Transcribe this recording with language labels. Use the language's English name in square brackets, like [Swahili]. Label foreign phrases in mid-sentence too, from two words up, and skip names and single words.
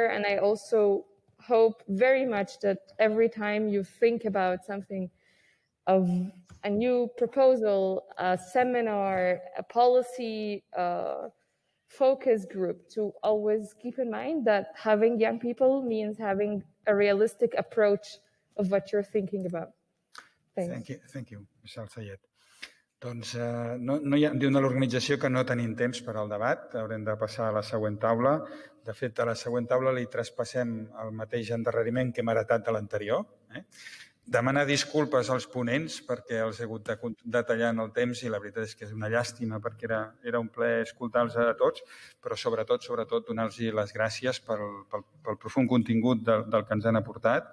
[English] And I also hope very much that every time you think about something, of a new proposal, a seminar, a policy focus group, to always keep in mind that having young people means having a realistic approach of what you're thinking about. Thanks. Thank you, Michelle Sayed. [Catalan] Doncs diu de l'organització que no tenim temps per al debat, haurem de passar a la següent taula. De fet, a la següent taula li traspassem el mateix endarreriment que hem heretat de l'anterior. Demanar disculpes als ponents perquè els he hagut de detallar en el temps, i la veritat és que és una llàstima perquè era un plaer escoltar-los a tots, però sobretot donar-los les gràcies pel profund contingut del que ens han aportat.